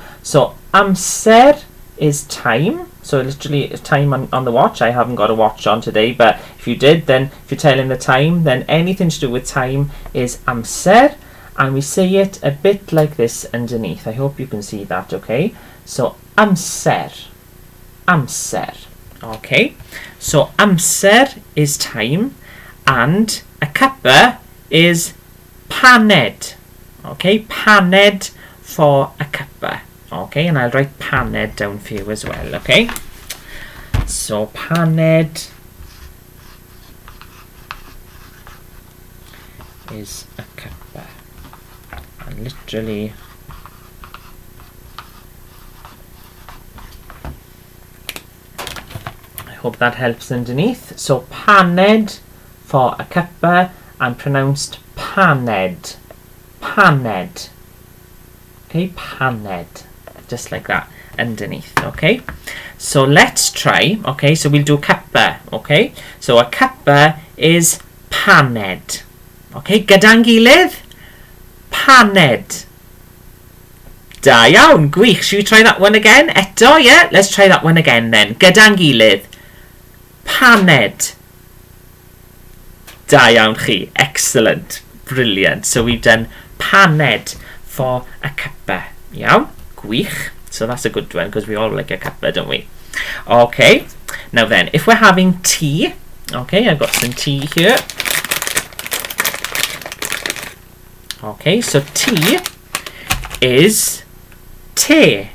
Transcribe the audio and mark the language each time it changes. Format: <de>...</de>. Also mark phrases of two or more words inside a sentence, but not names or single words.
<en>So amser is time. So literally time on the watch. I haven't got a watch on today, but if you did, then if you're telling the time, then anything to do with time is amser. And we say it a bit like this underneath. I hope you can see that, okay?</en> <cy>So amser. Amser.</cy> <en>Okay, so amser is time, and a cuppa is paned. Okay, paned for a cuppa. Okay, and I'll write paned down for you as well. Okay, so paned is a cuppa, and literally hope that helps underneath. So paned for a cuppa and pronounced paned.</en> <cy>Paned. Okay, paned.</cy> <en>Just like that underneath. Okay, so let's try. Okay, so we'll do cuppa. Okay, so a cuppa is paned.</en> <cy>Okay, gyda'n gilydd? Paned. Da iawn, gwych.</cy> <en>Should we try that one again?</en> <cy>Eto, yeah?</cy> <en>Let's try that one again then.</en> <cy>Gyda'n gilydd. Paned. Da iawn chi.</cy> <en>Excellent. Brilliant. So we've done paned for a cuppa.</en> <cy>Iawn. Gwych.</cy> <en>So that's a good one because we all like a cuppa, don't we? Okay, now then, if we're having tea, okay, I've got some tea here. Okay, so tea is te.</en>